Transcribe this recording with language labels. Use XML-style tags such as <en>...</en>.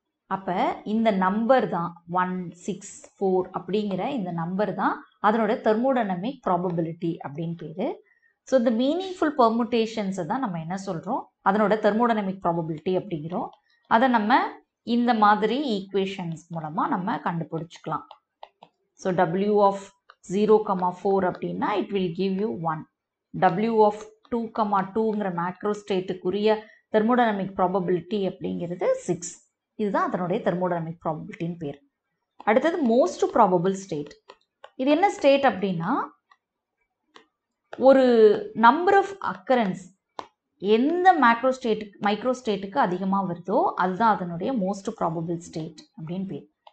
<ta>அப்போ இந்த நம்பர் தான் 164 அப்படிங்கிற இந்த நம்பர் தான் அதனோட தெர்மோடைனமிக் ப்ராபபிலிட்டி அப்படின்னு பேர். ஸோ இந்த மீனிங்ஃபுல் பெர்முட்டேஷன்ஸை தான் நம்ம என்ன சொல்கிறோம்? அதனோட தெர்மோடைனமிக் ப்ராபபிலிட்டி அப்படிங்கிறோம். அதை நம்ம இந்த மாதிரி ஈக்குவேஷன்ஸ் மூலமாக நம்ம கண்டுபிடிச்சிக்கலாம்.</ta> <en>so W of 0, 4</en> <ta>அப்படின்னா</ta> <en>it will give you 1.</en> <ta>W of 2, 2ங்கிற macro ஸ்டேட்டுக்குரிய thermodynamic probability அப்படிங்கிறது 6. இதுதான் அதனுடைய தெர்மோடைனமிக் ப்ராபபிலிட்டின்னு பேர். அடுத்தது மோஸ்ட் ப்ராபபிள் ஸ்டேட். இது என்ன ஸ்டேட் அப்படின்னா, ஒரு நம்பர் ஆஃப் அக்கரன்ஸ் எந்த மைக்ரோ ஸ்டேட்டுக்கு அதிகமாக வருதோ அதுதான் அதனுடைய மோஸ்ட் ப்ராபபிள் ஸ்டேட் அப்படின்னு பேர்.</ta>